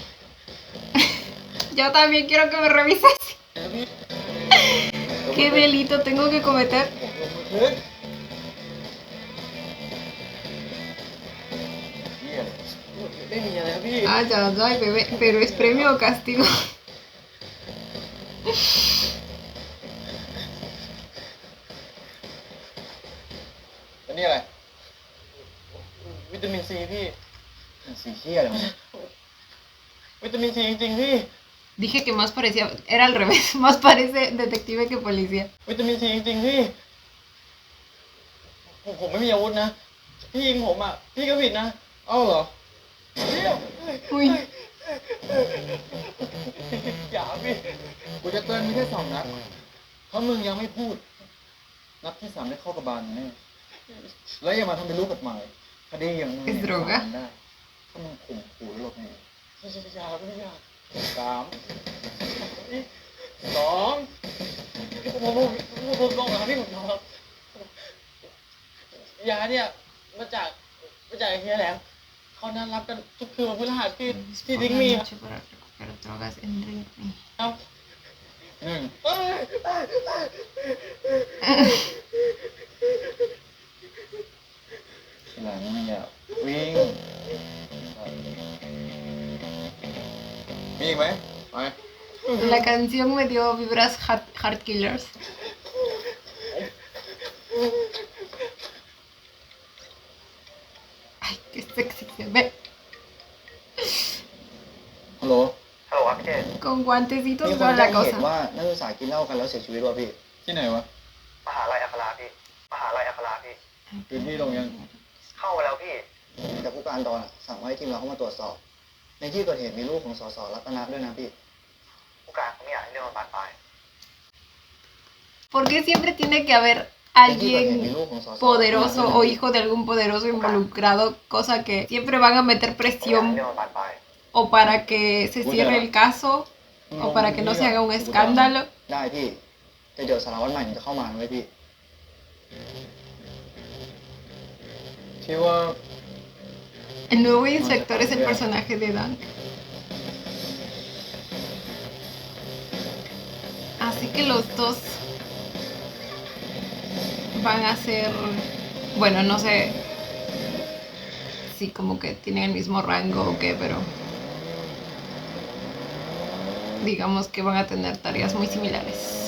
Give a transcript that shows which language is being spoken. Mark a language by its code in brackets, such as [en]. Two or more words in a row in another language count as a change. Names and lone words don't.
[es] Yo también quiero que me revises. ¿Qué delito tengo que cometer? Ah, ya, ya, bebé. Pero es premio o castigo. [th] Iniอะไรวิตามินซีพี่สีเขียววิตามินซีจริงๆพี่ [es] Dije que más parecía, era al revés, más parece detective que policía. [th] วิตามินซีจริงๆพี่ผมไม่มีอาวุธนะพี่ยิงผมอ่ะพี่ก็ผิดนะเอ้าเหรอพี่ [es] Uy, [th] อย่าพี่กูจะเตือนมึงแค่2 นัดเพราะมึงยังไม่พูดนัดที่ 3ได้เข้ากระบาลแน่แล้วอย่ามาทำเป็นรู้กฎหมายคดีอย่างมึง [es] Es [th] เนี่ย [es] droga [th] ทำได้ถ้ามึงข่มขู่แล้วหลบหนีอย่าพี่อย่า3 2ผมลงนะครับพี่ผมลงครับยาเนี่ยมาจากเฮียแหลมเขานัดรับกันทุกคืนวันพฤหัสที่ดิ้งมีครับ [es] noche para recuperar drogas en Drink Me. [th] ครับทีหลังเนี่ยวิ่งมีอีกไหมไป [es] La canción me dio vibras Heart Killers. Ay, qué sexy se ve. [th] ฮัลโหล ฮัลโหลครับพี่เจ [es] Con guantecitos [th] มีคน [es] toda [th] แจ้ [es] la [th] งเหตุ [es] cosa. [th] ว่านักศึกษากินเหล้ากันแล้วเสียชีวิตว่ะพี่ ที่ไหนวะ มหาลัยอัคราพี่ มหาลัยอัคราพี่ พื้นที่ลงยัง เข้ามาแล้วพี่ แต่ผู้การดอนสั่งให้ทีมเราเข้ามาตรวจสอบ ในที่เกิดเหตุมีรูปของสสรัตนะด้วยนะพี่ ผู้การเขาไม่อยากให้เรื่องมันบานปลาย [es] ¿Por qué siempre tiene que haber [th] ในที่เกิดเหตุมี [es] alguien [th] รูปของสส [es] poderoso o hijo de algún poderoso involucrado? Cosa que siempre van a meter [th] เขาไม่อยากให้ [es] presión [th] เรื่องมันบานปลาย [es] o para que se cierre el caso o para que no se haga un escándalo. [th] ได้พี่ แต่เดี๋ยวสารวัตรใหม่จะเข้ามานะเว้ยพี่ ที่ว่า [es] El nuevo inspector es el personaje de Dan. Así que los dos van a ser, bueno, no sé si como que tienen el mismo rango o qué, pero digamos que van a tener tareas muy similares.